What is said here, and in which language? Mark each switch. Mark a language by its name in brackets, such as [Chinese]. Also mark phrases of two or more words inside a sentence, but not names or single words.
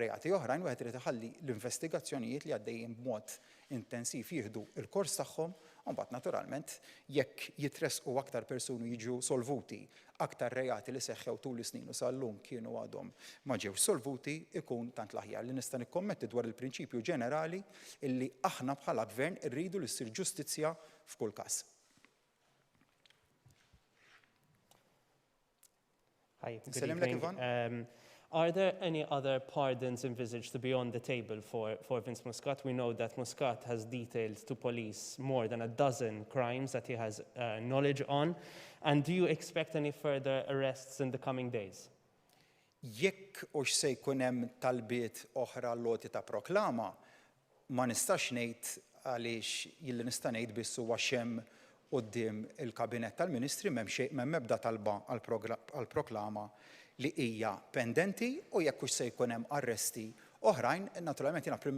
[Maltese] reati oħrajn, wieħed irid iħalli l-investigazzjonijiet li għaddejjin b'mod intensiv jieħdu l-kors tagħhom, u mbagħad naturalment jekk jitresqu aktar persuni jiġu solvuti, aktar reati li seħħew tul is-snin u sal-lum kienu għadhom ma ġewx solvuti, ikun tant l-aħjar li nista' nikkommetti dwar il-prinċipju ġenerali illi aħna bħala gvern irridu li ssir ġustizzja f'kull każ. [English] Hi, good evening. Are there any other pardons envisaged to be on the table for Vince Muscat? We know that Muscat has detailed to police more than a dozen crimes that he has knowledge on. And do you expect any further arrests in the coming days? [Maltese] Jekk hux se jkun hemm talbiet oħra loti ta' proklama, ma nistax ngħid għaliex jilli nista' ngħid biss huwa xemm quddiem il-Kabinett tal-Ministri m'hemm ebda talba għall proklama li hija pendenti u jekk hux se jkun hemm arresti oħrajn, naturalment jiena Prim